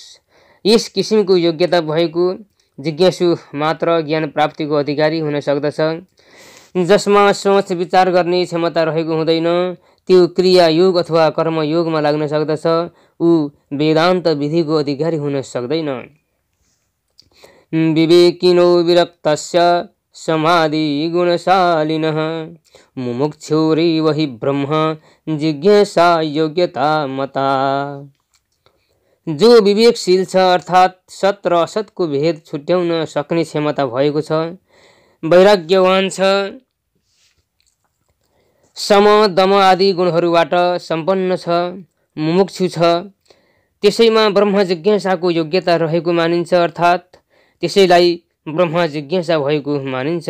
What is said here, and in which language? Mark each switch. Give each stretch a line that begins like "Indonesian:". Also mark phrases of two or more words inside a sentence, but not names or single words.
Nepali: यस किसिमको योग्यता भएको जिज्ञासु मात्र ज्ञान प्राप्तिको अधिकारी हुन सक्दछ। जसमा सोच विचार गर्ने क्षमता रहेको हुँदैन, त्यो क्रिया योग अथवा कर्मयोगमा लाग्न सक्दछ। ऊ वेदान्त विधिको अधिकारी हुन सक्दैन।
Sanskrit: विवेकिनो विरक्तस्य समाधि गुणशालिनः मुमुक्षुरेव हि ब्रह्म जिज्ञासा योग्यता मता।
Nepali: जो विवेकशील छ अर्थात् सत र असतको भेद छुट्याउन सक्ने क्षमता भएको छ, वैराग्यवान छ, सम दम आदि गुणहरूबाट सम्पन्न छ, मुमुक्षु छ, त्यसैमा ब्रह्म जिज्ञासाको योग्यता रहेको मानिन्छ अर्थात् त्यसैलाई ब्रह्म जिज्ञासा भएको मानिन्छ।